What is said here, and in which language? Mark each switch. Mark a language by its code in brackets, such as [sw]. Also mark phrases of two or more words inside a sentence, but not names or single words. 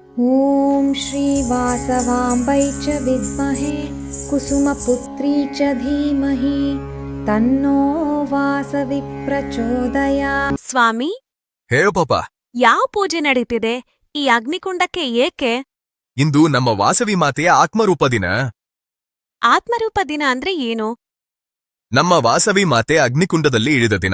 [sa] ॐ श्रीवासवाम्बै च विद्महे कुसुमपुत्री च धीमहि तन्नो ವಾಸವಿ ಪ್ರಚೋದಯಾತ್. [kn] ಸ್ವಾಮಿ, ಹೇಳು ಪಾಪ. ಯಾವ ಪೂಜೆ ನಡೀತಿದೆ? ಈ ಅಗ್ನಿಕುಂಡಕ್ಕೆ ಏಕೆ? ಇಂದು ನಮ್ಮ ವಾಸವಿ ಮಾತೆಯ ಆತ್ಮರೂಪ ದಿನ. ಆತ್ಮರೂಪ ದಿನ ಅಂದ್ರೆ ಏನು? ನಮ್ಮ ವಾಸವಿ ಮಾತೆ ಅಗ್ನಿಕುಂಡದಲ್ಲಿ ಇಳಿದ ದಿನ.